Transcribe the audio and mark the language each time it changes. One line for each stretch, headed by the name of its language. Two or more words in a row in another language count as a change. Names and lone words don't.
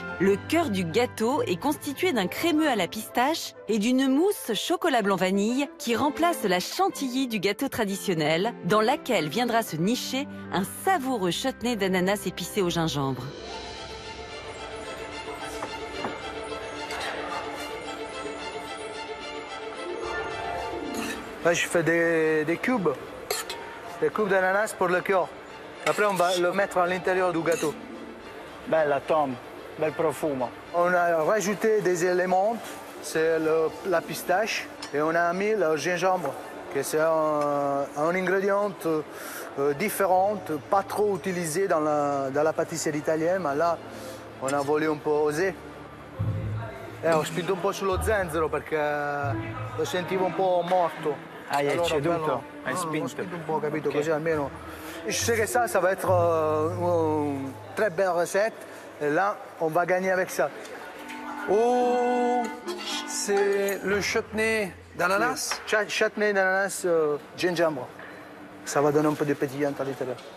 French: Le cœur du gâteau est constitué d'un crémeux à la pistache et d'une mousse chocolat blanc vanille qui remplace la chantilly du gâteau traditionnel, dans laquelle viendra se nicher un savoureux chutney d'ananas épicé au gingembre. Là, je fais des cubes d'ananas pour le cœur. Après, on va le mettre à l'intérieur du gâteau.
Italian: Bella Tom, bel profumo.
French: On a rajouté des éléments, c'est la pistache, et on a mis le gingembre, que c'est un ingrédient différent, pas trop utilisé dans la pâtisserie italienne, mais là, on a voulu
Italian: un po'
French: oser.
Italian: Ho spinto un po' sullo zenzero perché lo sentivo un po' morto. Hai ecceduto? Hai Ho spinto? spinto un po', capito? Così almeno.
French: Je sais que ça va être une très belle recette. Et là, on va gagner avec ça. Oh, c'est le chutney d'ananas? Chutney d'ananas gingembre. Ça va donner un peu de pétillant à l'intérieur.